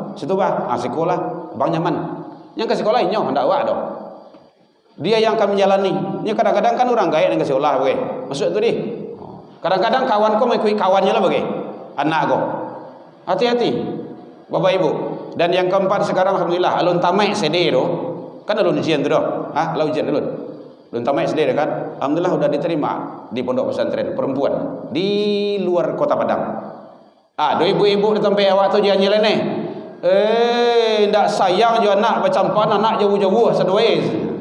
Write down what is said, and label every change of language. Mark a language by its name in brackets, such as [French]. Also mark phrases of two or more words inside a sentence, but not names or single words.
[Minangkabau] Situ Pak, sekolah. Abang nyaman. Yang ke sekolah inyo hendak awak tu. Dia yang akan menjalani. [Indonesian] Ini kadang-kadang kan orang gaya dengan sekolah bagai. Masuk tu di. Kadang-kadang kawan kau mengikuti kawannya lah bagai. Anak kau. Hati-hati Bapak Ibu. [Minangkabau] Dan yang keempat sekarang alhamdulillah alun tamat sedih tu. Kan alun ujian tu dah. Ha, alun ujian alun. Alun tamat sedih kan. [Indonesian] Alhamdulillah sudah diterima di pondok pesantren perempuan di luar Kota Padang. [Minangkabau] Ah, dua ibu-ibu datang pe awak tu jalan ni. Ndak sayang jo anak macam pan anak jauh-jauh sedoe.